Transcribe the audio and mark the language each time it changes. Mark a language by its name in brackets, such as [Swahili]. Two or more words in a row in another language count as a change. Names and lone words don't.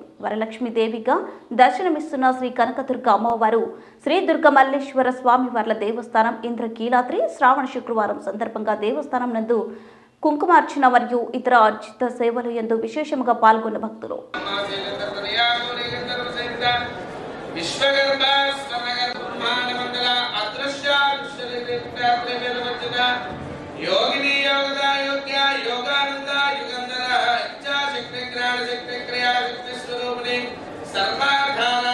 [Telugu] వరలక్ష్మీదేవిగా దర్శనమిస్తున్న శ్రీ కనకదుర్గ అమ్మవారు శ్రీ దుర్గమల్లేశ్వర స్వామివార్ల దేవస్థానం ఇంద్రకీలాద్రి శ్రావణ శుక్రవారం సందర్భంగా దేవస్థానం నందు కుంకుమార్చన మరియు ఇతర అర్చిత సేవలు యందు విశేషముగా పాల్గొన్న భక్తులు [Sanskrit] योगिनी योगदा योग्य योगानंद युगंधर इच्छा शक्ति ज्ञान शक्ति क्रिया शक्ति स्वरूपिणी सर्वाधारा